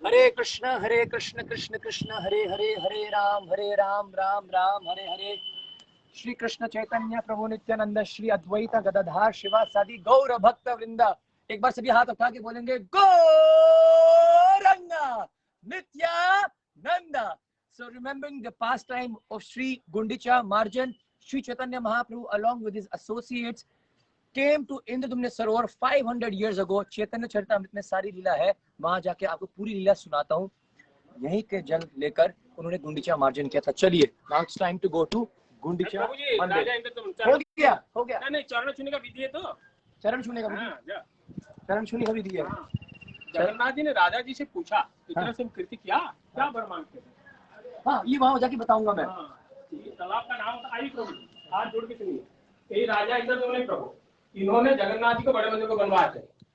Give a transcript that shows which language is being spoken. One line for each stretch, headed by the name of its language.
Sanskrit: हरे कृष्ण कृष्ण कृष्ण हरे हरे, हरे राम राम राम हरे हरे। श्री कृष्ण चैतन्य प्रभु नित्यानंद श्री अद्वैत गदाधार शिवासादि गौर भक्त वृंदा।
Hindi: एक बार सभी हाथ उठा के बोलेंगे Gauranga Nityananda.
English: So remembering the pastime of Sri Gundicha Marjan, Sri Chaitanya Mahaprabhu along with his associates came to Indradumne Sarovar 500 years ago.
Hindi: चैतन्य चरितामृत में सारी लीला है, वहां जाके आपको पूरी लीला सुनाता हूँ। यहीं के जल लेकर उन्होंने गुंडीचा मार्जन किया था।
English: चलिए, now it's time to go to Gundicha मंदिर।
Hindi: हो गया नहीं, चरण छूने का विधि है तो चरण छूने का विधि, चरण छूने का विधि है। जगन्नाथ जी ने राजा जी से पूछा, इतना से कृति क्या वर मांगते हैं? हाँ, ये वहां जाके बताऊंगा मैं। तालाब का नाम था आई प्रभु, हाथ जोड़ के सुनिए। यही राजा इंद्रदुम्न प्रभु, इन्होंने जगन्नाथ जी को बड़े मंदिर को बनवाए थे।